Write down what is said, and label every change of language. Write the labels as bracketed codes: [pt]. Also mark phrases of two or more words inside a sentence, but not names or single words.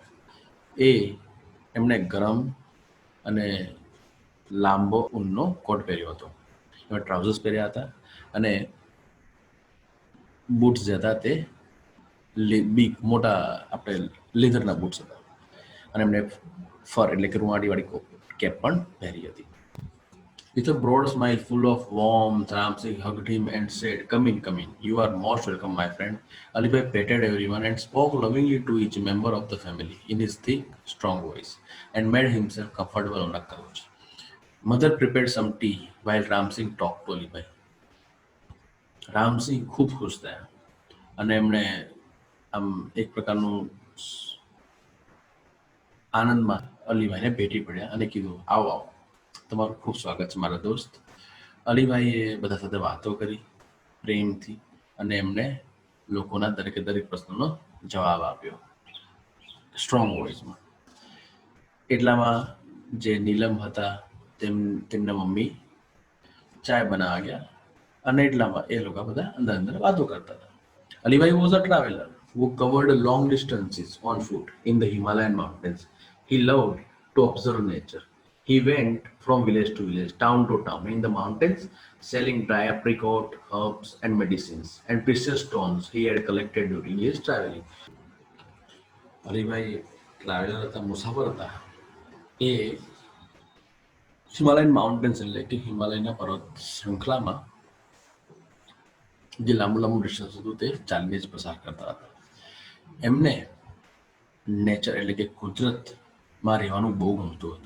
[gu] એ એમણે ગરમ અને લાંબો ઊનનો કોટ પહેર્યો હતો, એમાં ટ્રાઉઝર્સ પહેર્યા હતા અને બૂટ્સ જે હતા તે બિગ મોટા આપણે લેધરના બૂટ્સ હતા, અને એમણે ફર એટલે કે રૂંવાટીવાળી કેપ પણ પહેરી હતી. [en] With a broad smile full of warmth, Ramsey hugged him and said, "Come in, come in. You are most welcome, my friend." Alibhai petted everyone and spoke lovingly to each member of the family in his thick, strong voice, and made himself comfortable on the couch. Mother prepared some tea while Ramsing talked to Alibhai. [gu] રામસિંહ ખૂબ ખુશ થયા અને એમણે આમ એક પ્રકારનું આનંદમાં અલીભાઈને ભેટી પડ્યા અને કીધું, આવો આવો, તમારું ખૂબ સ્વાગત છે મારા દોસ્ત. અલીભાઈએ બધા સાથે વાતો કરી પ્રેમથી અને એમને લોકોના દરેકે દરેક પ્રશ્નનો જવાબ આપ્યો સ્ટ્રોંગ વોઇસમાં. એટલામાં જે નીલમ હતા તેમના મમ્મી ચાય બનાવવા ગયા અને એટલામાં એ લોકો બધા અંદર અંદર વાતો કરતા હતા. [en] Alibai was a traveler who covered long distances on foot in the Himalayan mountains. He loved to observe nature. He went from village to village, town to town in the mountains, selling dry apricot, herbs, and medicines, and precious stones he had collected during his traveling. [gu] અલીભાઈ ટ્રાવેલર હતા, મુસાફર હતા. એ [en] Himalayan mountains [gu] એટલે કે હિમાલયના પર્વત શૃંખલામાં જે લાંબુ લાંબુ ડિસ્ટન્સ હતું તે ચાલીને જ પસાર કરતા હતા. એમને નેચર એટલે કે કુદરતમાં રહેવાનું બહુ ગમતું હતું.